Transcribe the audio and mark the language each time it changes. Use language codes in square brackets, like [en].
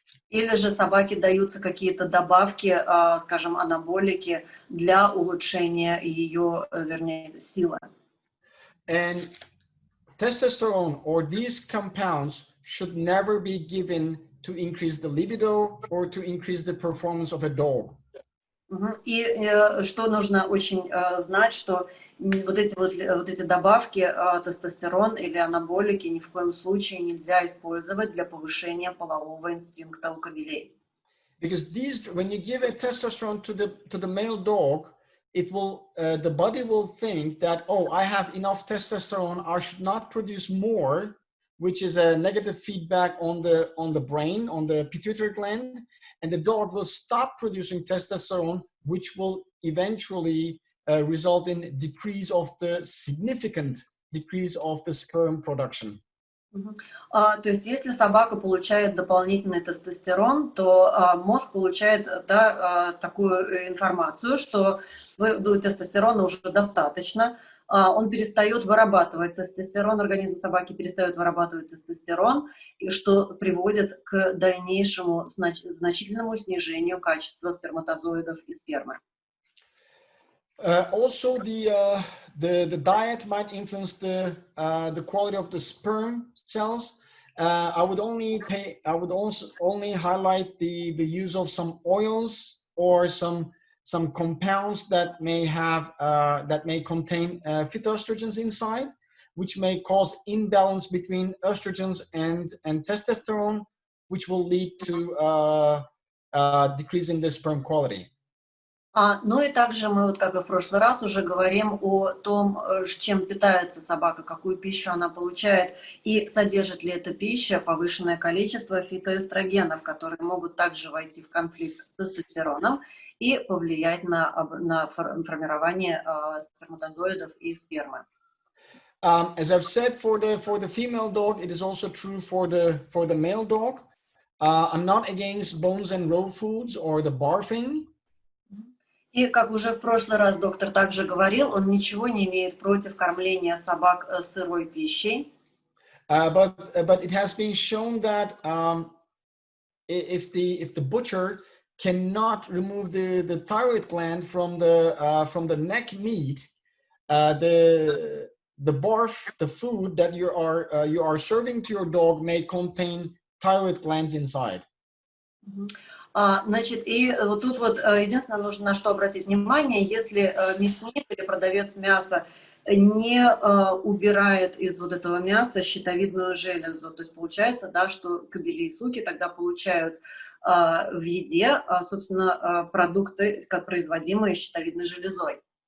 [ru] Или же собаке даются какие-то добавки, скажем, анаболики для улучшения ее, вернее, силы. [en] And testosterone or these compounds should never be given to increase the libido or to increase the performance of a dog. [ru] И что нужно очень знать, что вот эти добавки, тестостерон или анаболики, ни в коем случае нельзя использовать для повышения полового инстинкта у кобелей. [en] Because when you give a testosterone to the male dog, it will the body will think that, oh, I have enough testosterone, I should not produce more, which is a negative feedback on the brain, on the pituitary gland, and the dog will stop producing testosterone, which will eventually result in significant decrease of the sperm production. [ru] То есть, если собака получает дополнительный тестостерон, то мозг получает такую информацию, что тестостерона уже достаточно, он перестает вырабатывать тестостерон, организм собаки перестает вырабатывать тестостерон, и что приводит к дальнейшему значительному снижению качества сперматозоидов и спермы. [en] Also, the diet might influence the quality of the sperm cells. I would also only highlight the use of some oils or some compounds that may contain phytoestrogens inside, which may cause imbalance between estrogens and testosterone, which will lead to decreasing the sperm quality. [ru] Ну и также мы, вот как и в прошлый раз, уже говорим о том, чем питается собака, какую пищу она получает, и содержит ли эта пища повышенное количество фитоэстрогенов, которые могут также войти в конфликт с тестостероном и повлиять на формирование сперматозоидов и спермы. [en] As I've said, for the female dog, it is also true for the male dog. I'm not against bones and raw foods or the barfing. [ru] И, как уже в прошлый раз доктор также говорил, он ничего не имеет против кормления собак сырой пищей. [en] But it has been shown that if the butcher cannot remove the thyroid gland from the neck meat, the barf, the food that you are serving to your dog may contain thyroid glands inside. [ru] Значит, и вот тут вот единственное, нужно на что обратить внимание, если мясник или продавец мяса не убирает из вот этого мяса щитовидную железу, то есть получается, да, что кобели и суки тогда получают в еде, собственно, продукты, производимые щитовидной железой.